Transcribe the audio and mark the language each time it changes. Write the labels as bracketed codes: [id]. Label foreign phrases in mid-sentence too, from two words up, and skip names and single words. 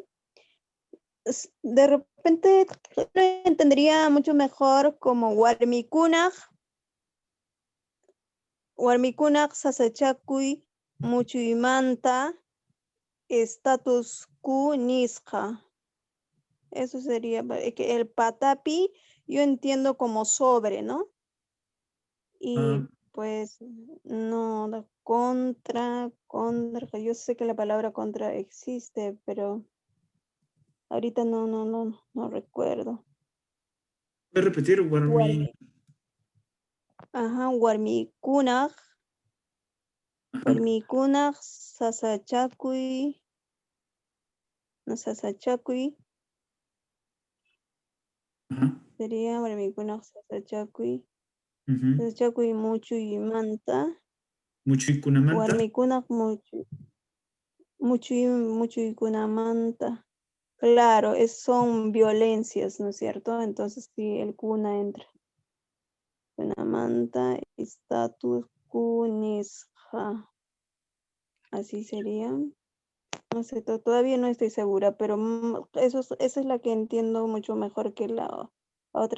[es] De repente lo entendería mucho mejor como [qu] warmikunaj sasachakui muchuimanta status quo nisqa. [es] Eso sería que el patapi yo entiendo como sobre, ¿no? Y pues no, contra, yo sé que la palabra contra existe, pero ahorita no recuerdo. ¿Puedes repetir, [qu] Warmi? Ajá, warmikunaj sasachakui, sería warmikunaj sasachakui, sasachakui muchuimanta. Muchuikunamanta. Warmikunaj muchuykunamanta. [es] Claro, son violencias, ¿no es cierto? Entonces sí, el kuna entra. [qu] Kunamanta, status kunisja. [es] Así sería. No sé, todavía no estoy segura, pero esa es la que entiendo mucho mejor que la otra.